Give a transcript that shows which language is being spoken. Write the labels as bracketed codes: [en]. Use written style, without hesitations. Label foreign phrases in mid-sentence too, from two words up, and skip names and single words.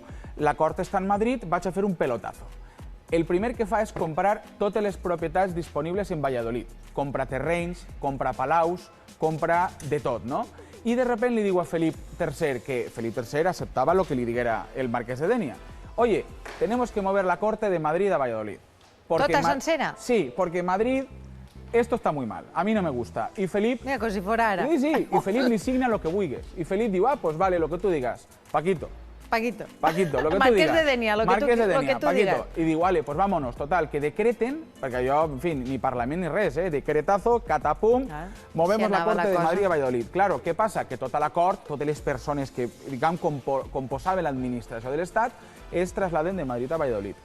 [ca] La cort està en Madrid, vaig a fer un pelotazo. El primer que fa és comprar totes les propietats disponibles en Valladolid. Compra terrenys, compra palaus, compra de tot, no? I de sobte li diu a Felip III, que Felip III acceptava el que li diguera el marquès de Dénia. [es] Oye, tenemos que mover la corte de Madrid a Valladolid. [ca] ¿Tota sencera? Sí, [es] porque Madrid, esto está muy mal, a mí no me gusta. Y Felip... [ca] Mira, com si fora ara. Sí, y Felip li signa lo que vulguis. Y Felip diu, [es] pues vale, lo que tú digas, Paquito, lo que tú digas. Marquès de Dénia, lo que tu digas. [ca] I diu, [es] vale, pues vámonos, [ca] total, que decreten, perquè jo, en fin, ni Parlament ni res, decretazo, catapum, [es] movemos la corte de Madrid a Valladolid. [ca] Claro, què passa? Que tota la cort, totes les persones que, diguem, composaven l'administració de l'Estat, es trasladen de Madrid a Valladolid.